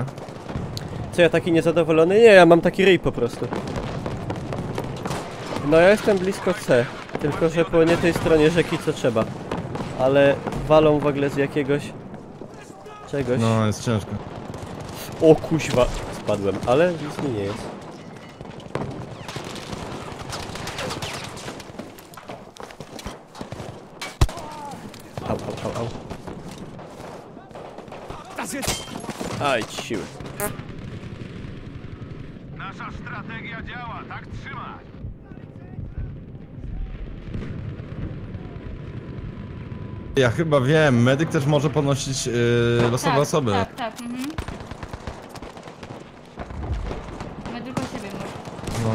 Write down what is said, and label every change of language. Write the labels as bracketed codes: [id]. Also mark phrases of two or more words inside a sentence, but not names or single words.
[pl] Co, ja taki niezadowolony? Nie, ja mam taki ryj po prostu. No ja jestem blisko C. Tylko, że po nie tej stronie rzeki co trzeba. Ale walą w ogóle z jakiegoś... czegoś. No, jest ciężko. O kuźwa, spadłem, ale nic mi nie jest. Au, au, au, au. [de] Das jetzt! [pl] Aj, ci siły. Nasza strategia działa, tak trzymać. Ja chyba wiem, medyk też może podnosić losowe Tak, osoby. tak, tak. My tylko siebie może.